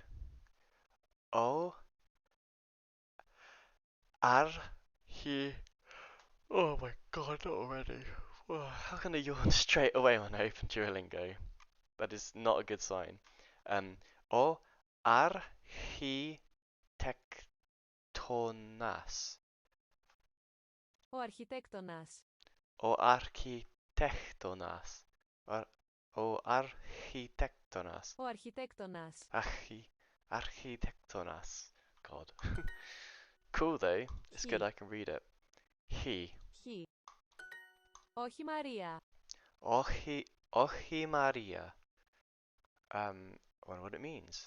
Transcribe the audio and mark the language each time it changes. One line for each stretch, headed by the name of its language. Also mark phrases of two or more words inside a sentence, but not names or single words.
English: O. R. He. Oh my God, not already. How can I yawn straight away when I open Duolingo? That is not a good sign. Um, O.
Greek: Architectonas. Ο αρχιτέκτονας. Ο αρχιτέκτονας. Or, ο αρχιτέκτονας. Ο αρχιτέκτονας. Architectonas. God.
English: Cool though. It's good He. I can read it. He. He.
Greek: Όχι Μαρία.
English: Ochi Maria. I wonder what it means.